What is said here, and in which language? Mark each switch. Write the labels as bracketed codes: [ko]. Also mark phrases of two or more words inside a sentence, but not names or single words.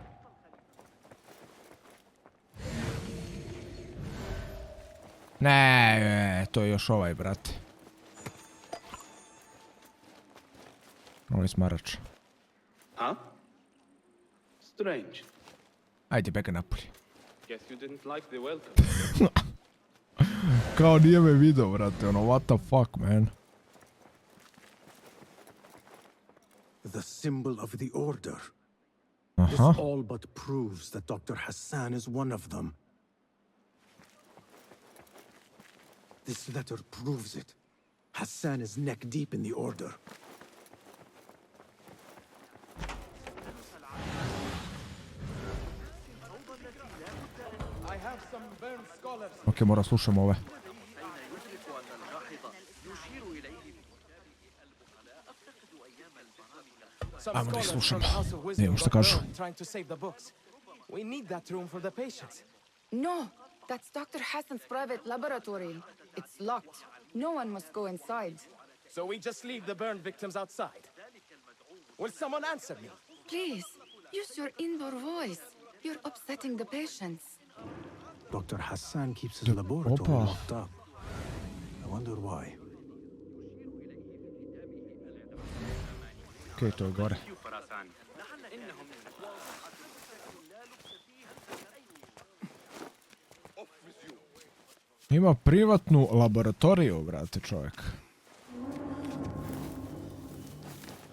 [sr] Ne, to je još ovaj, brate. Ovo je smarač. [en] Huh? Strange. [sr] Ajde, bega napolje. [en] Guess you didn't like the welcome. [sr] Kao nije me video, brate, ono, [en] what the fuck, man. The symbol of the order. This Aha. all but proves that Dr. Hassan is one of them. This letter proves it. Hassan is neck deep in the order. [sr] Ok, mora slušam ove. Ajmo da ih slušamo. Ne vidimo šta kažu. [en] We need that room for the patients. No, that's Dr. Hassan's private laboratory. It's locked. No one must go inside. So we just leave the burn victims outside. Will someone answer me? Please, use your indoor voice. You're upsetting the patients. Dr. Hassan keeps his laboratory locked up. I wonder why. [sr] Ok, to je gore. Ima privatnu laboratoriju, brate, čovjek.